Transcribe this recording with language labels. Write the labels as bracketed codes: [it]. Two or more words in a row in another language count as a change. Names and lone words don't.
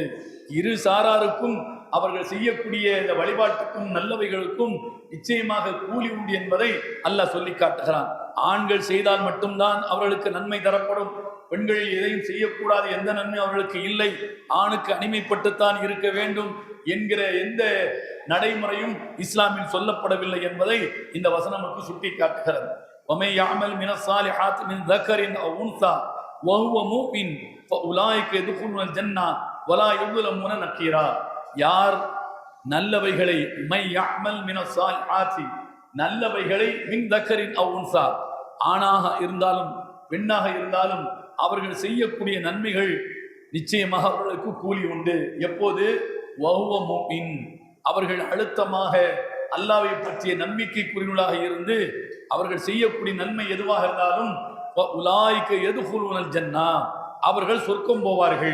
[ta] இரு சாராருக்கும் அவர்கள் செய்யக்கூடிய இந்த வழிபாட்டுக்கும் நல்லவைகளுக்கும் நிச்சயமாக கூலி உண்டு என்பதை அல்லாஹ் சொல்லி காட்டுகிறான். ஆண்கள் செய்தால் மட்டும்தான் அவர்களுக்கு நன்மை தரப்படும், பெண்கள் எதையும் செய்யக்கூடாது, எந்த நன்மை அவர்களுக்கு இல்லை, ஆணுக்கு அடிமைப்பட்டுத்தான் இருக்க வேண்டும் என்கிற எந்த நடைமுறையும் இஸ்லாமில் சொல்லப்படவில்லை என்பதை இந்த வசனம் நமக்கு சுட்டி காட்டுகிறது. [ar] وَمَن يَعْمَلْ مِنَ الصَّالِحَاتِ مِنْ ذَكَرٍ أَوْ أُنثَىٰ وَهُوَ مُؤْمِنٌ فَأُولَٰئِكَ يَدْخُلُونَ الْجَنَّةَ وَلَا يُظْلَمُونَ نَقِيرًا. [ta] யார் நல்லவைகளை [ar] من يعمل من الصالحات, [ta] நல்லவைகளை [ar] من ذكر أو أنثى, [ta] ஆணாக இருந்தாலும் பெண்ணாக இருந்தாலும் அவர்கள் செய்யக்கூடிய நன்மைகள் நிச்சயமாக அவர்களுக்கு கூலி உண்டு. எப்போது? [ar] وهو مؤمن, [ta] அவர்கள் அழுத்தமாக அல்லாஹ்வை பற்றிய நம்பிக்கைக்குரியவர்களாக இருந்து அவர்கள் செய்யக்கூடிய நன்மை எதுவாக இருந்தாலும் [ar] أولئك يدخلون الجنة, [ta] அவர்கள் சொர்க்கம் போவார்கள்.